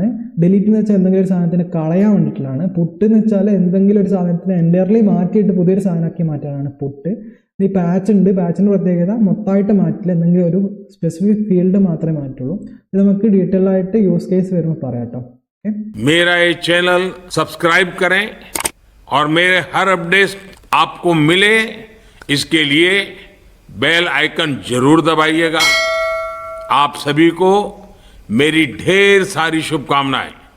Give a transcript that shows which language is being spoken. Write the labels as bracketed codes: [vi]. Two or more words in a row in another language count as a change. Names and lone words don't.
[ml] ഡിലീറ്റ് എന്ന് വെച്ചാൽ എന്തെങ്കിലും ഒരു സാധനത്തിനെ കളയാൻ വേണ്ടിയിട്ടുള്ളതാണ്. പുട്ട് എന്ന് വെച്ചാൽ എന്തെങ്കിലും ഒരു സാധനത്തിനെ എൻ്റയർലി മാറ്റിയിട്ട് പുതിയൊരു സാധനമാക്കി മാറ്റാനാണ് പുട്ട്. ഈ പാച്ച് ഉണ്ട്, പാച്ചിൻ്റെ പ്രത്യേകത മൊത്തമായിട്ട് മാറ്റില്ല, എന്തെങ്കിലും ഒരു [en] specific field [ml] മാത്രമേ മാറ്റുള്ളൂ. ഇത് നമുക്ക് ഡീറ്റെയിൽ ആയിട്ട് [en] use case [ml] വരുമ്പോൾ പറയാം കേട്ടോ. [hi] मेरा ये चैनल सब्सक्राइब करें और मेरे हर अपडेट आपको मिले, इसके लिए [en] bell icon [hi] जरूर दबाइएगा। आप सभी को मेरी ढेर सारी शुभकामनाएं।